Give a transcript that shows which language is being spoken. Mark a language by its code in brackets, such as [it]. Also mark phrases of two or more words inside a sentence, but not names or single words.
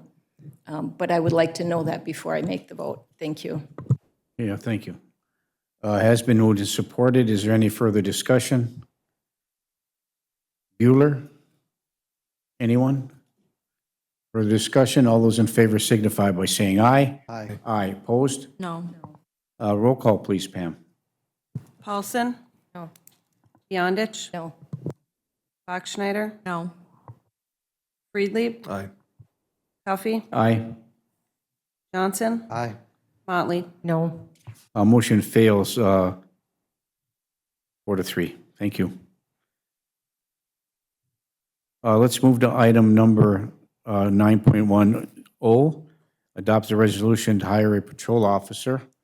[en] But I would like to know that before I make the vote. Thank you. Yeah, thank you. Has been moved and supported. Is there any further discussion? Bueller? Anyone? Further discussion? All those in favor signify by saying aye. Aye. Aye. Opposed? No. Roll call, please, Pam. Paulson? No. Beyondich? No. Bachschnider? No. Friedlieb? Aye. Huffy? Aye. Johnson? Aye. Motley? No. Motion fails 4-3. Thank you. Let's move to item number 9.10, adopt a resolution to hire a patrol officer.